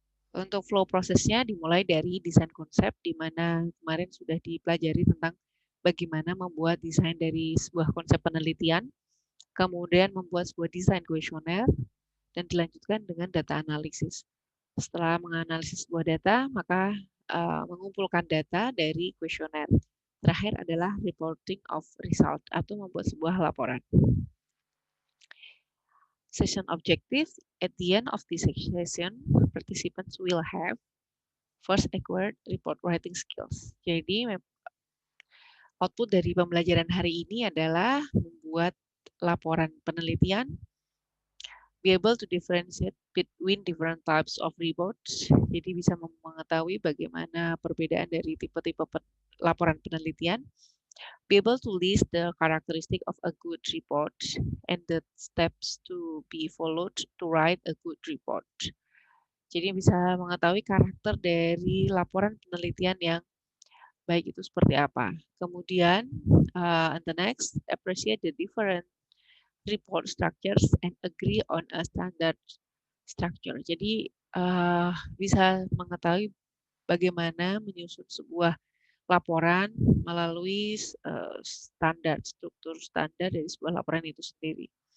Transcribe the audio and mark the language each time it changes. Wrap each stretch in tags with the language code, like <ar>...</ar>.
<id>Untuk flow prosesnya dimulai dari desain konsep, di mana kemarin sudah dipelajari tentang bagaimana membuat desain dari sebuah konsep penelitian, kemudian membuat sebuah desain kuesioner, dan dilanjutkan dengan data analisis. Setelah menganalisis sebuah data, maka mengumpulkan data dari kuesioner. Terakhir adalah</id> <en>reporting of result</en> <id>atau membuat sebuah laporan.</id> <en>Session objective, at the end of this session, participants will have first acquired report writing skills.</en> <id>Jadi output dari pembelajaran hari ini adalah membuat laporan penelitian,</id> <en>be able to differentiate between different types of reports.</en> <id>Jadi bisa mengetahui bagaimana perbedaan dari tipe-tipe laporan penelitian,</id> <en>be able to list the characteristic of a good report and the steps to be followed to write a good report.</en> <id>Jadi bisa mengetahui karakter dari laporan penelitian yang baik itu seperti apa. Kemudian,</id> <en>and the next, appreciate the different report structures and agree on a standard structure.</en> <id>Jadi bisa mengetahui bagaimana menyusun sebuah laporan melalui struktur standar dari sebuah laporan itu sendiri.</id>